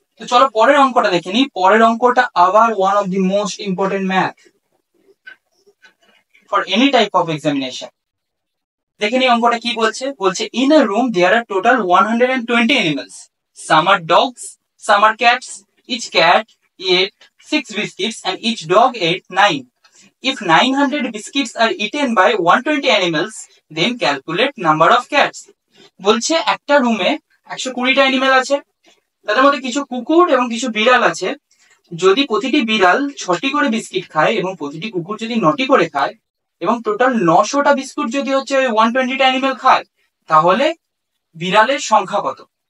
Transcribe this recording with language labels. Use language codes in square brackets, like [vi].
[bn] তো চলো পরের অঙ্কটা দেখে নিই। পরের অঙ্কটা আবার [en] One of the most important math for any type of examination. [bn] দেখে নিই অঙ্কটা কি বলছে। বলছে [en] In a room there are total 120 animals, some are dogs, some are cats. Each cat ate 6 biscuits and each dog ate 9. If 900 biscuits are eaten by 120 animals, then calculate number of cats. [bn] বলছে একটা রুমে 120টা animal আছে, তাদের মধ্যে কিছু কুকুর এবং কিছু বিড়াল আছে। যদি প্রতিটি বিড়াল 6টি করে বিস্কিট খায় এবং প্রতিটি কুকুর যদি 9টি করে খায় এবং টোটাল 900টা বিস্কুট যদি হচ্ছে 120টা অ্যানিমেল খায়, তাহলে বিড়ালের সংখ্যা কত?